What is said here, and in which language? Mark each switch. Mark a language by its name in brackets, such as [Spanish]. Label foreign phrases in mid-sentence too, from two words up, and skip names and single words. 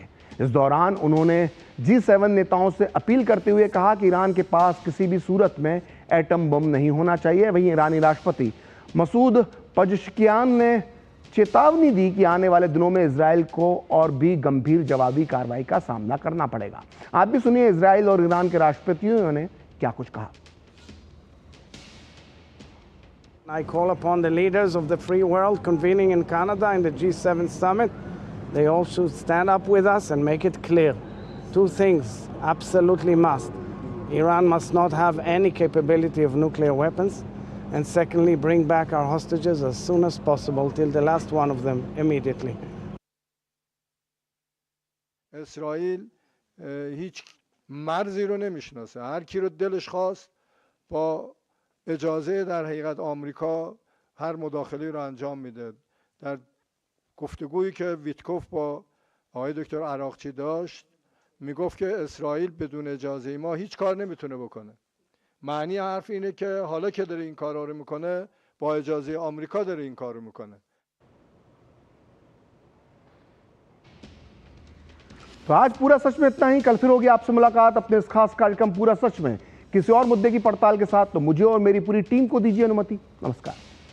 [Hindi] इस दौरान उन्होंने G7 नेताओं से अपील करते हुए कहा कि ईरान के पास किसी भी सूरत में एटम बम नहीं होना चाहिए। वहीं ईरानी राष्ट्रपति मसूद पजश्कियान ने चेतावनी दी कि आने वाले दिनों में इजराइल को और भी गंभीर जवाबी कार्रवाई का सामना करना पड़ेगा। आप भी सुनिए इजराइल और ईरान के राष्ट्रपतियों ने क्या कुछ कहा। [English] I call upon the leaders of the free world convening in Canada in the G7 summit. They all should stand up with us and make it clear. 2 things absolutely must. Iran must not have any capability of nuclear weapons, and secondly, bring back our hostages as soon as possible, till the last one of them, immediately. [Persian] اسرائیل هیچ مرزی رو نمیشناسه. هر کی رو دلش خواست با اجازه در حقیقت آمریکا هر مداخله رو انجام میده. در گفتگویی که ویتکوف با آقای دکتر عراقچی داشت میگفت که اسرائیل بدون اجازه ما هیچ کار نمیتونه بکنه. معنی حرف اینه که حالا که داره این کارا رو میکنه با اجازه آمریکا داره این کار رو میکنه. [Hindi] तो आज पूरा सच में इतना ही। कल फिर होगी आपसे मुलाकात अपने इस खास कार्यक्रम पूरा सच में किसी और मुद्दे की पड़ताल के साथ। तो मुझे और मेरी पूरी टीम को दीजिए अनुमति। नमस्कार।